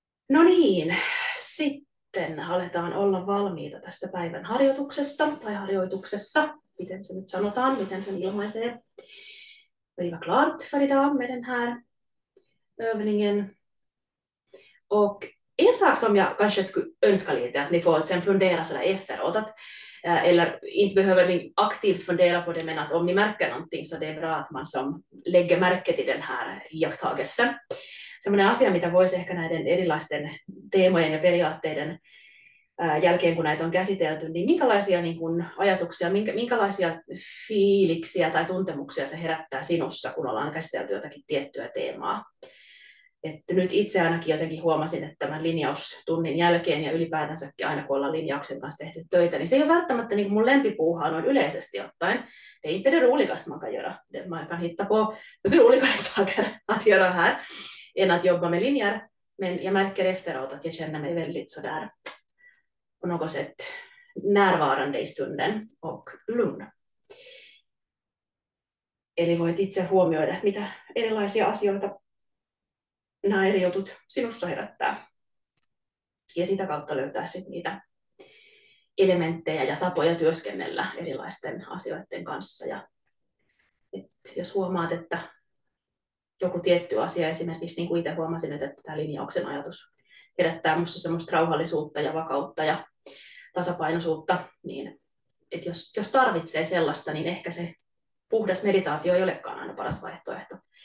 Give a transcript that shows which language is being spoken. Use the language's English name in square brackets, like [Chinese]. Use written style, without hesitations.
[Finnish] No niin, sitten aletaan olla valmiita tästä päivän harjoituksesta tai harjoituksessa, miten se nyt sanotaan, miten sen ilmaisee. [Swedish] Vi var klart för idag med den här övningen. Och en sak som jag kanske skulle önska lite att ni får sen fundera sådär efteråt, att, eller inte behöver ni aktivt fundera på det, men att om ni märker någonting så det är bra att man som lägger märke till den här iakttagelsen. [Finnish] Sellainen asia, mitä voisi ehkä näiden erilaisten teemojen ja periaatteiden jälkeen, kun näitä on käsitelty, niin minkälaisia niin kuin ajatuksia, minkälaisia fiiliksiä tai tuntemuksia se herättää sinussa, kun ollaan käsitelty jotakin tiettyä teemaa. Että nyt itse ainakin jotenkin huomasin, että tämän linjaustunnin jälkeen ja ylipäätänsäkin aina kun ollaan linjauksen kanssa tehty töitä, niin se ei ole välttämättä niin kuin mun lempipuuhaa noin yleisesti ottaen. [Swedish] Det är inte det roligaste man kan göra. Man kan hitta på mycket roligare saker att göra här än att jobba med linjer. Men jag märker efteråt att jag känner mig väldigt sådär på något sätt närvarande i stunden och lugn. [Finnish] Eli voit itse huomioida, mitä erilaisia asioita nämä eri jutut sinussa herättää. Ja sitä kautta löytää sitten niitä elementtejä ja tapoja työskennellä erilaisten asioiden kanssa. Ja jos huomaat, että joku tietty asia, esimerkiksi niin kuin itse huomasin, että tämä linjauksen ajatus herättää minussa semmoista rauhallisuutta ja vakautta ja tasapainoisuutta, niin että jos tarvitsee sellaista, niin ehkä se puhdas meditaatio ei olekaan aina paras vaihtoehto.